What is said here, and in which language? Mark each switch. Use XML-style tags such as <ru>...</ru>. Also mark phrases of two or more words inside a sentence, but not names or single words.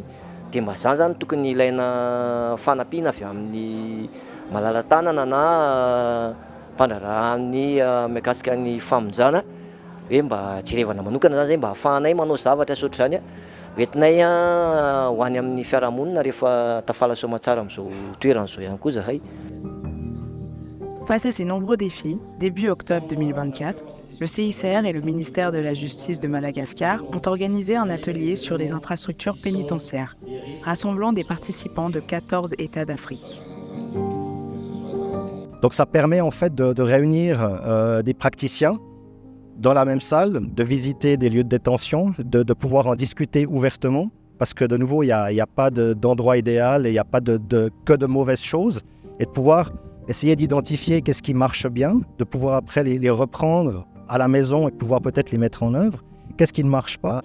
<mg>Dia mba zany tokony ilaina fanampiana avy amin'ny malala-tanana na mpandrarahan'ny mikasika ny famonjana. Hoe mba jerevana manokana zany zay mba ahafahanay manao zavatra sy ohatr'izany hoentinay ho any amin'ny fiarahamonina rehefa tafalaso aman-tsara amin'izao toerana izao ihany koa zahay.</mg> <fr>Face à ces nombreux défis, début octobre 2024, le CICR et le ministère de la Justice de Madagascar ont organisé un atelier sur les infrastructures pénitentiaires, rassemblant des participants de 14 États d'Afrique. Donc ça permet en fait de réunir des praticiens dans la même salle, de visiter des lieux de détention, de pouvoir en discuter ouvertement, parce que de nouveau, il n'y a pas d'endroit idéal et il n'y a pas que de mauvaises choses, et de pouvoir essayer d'identifier qu'est-ce qui marche bien, de pouvoir après les reprendre à la maison et pouvoir peut-être les mettre en œuvre, qu'est-ce qui ne marche pas.</fr>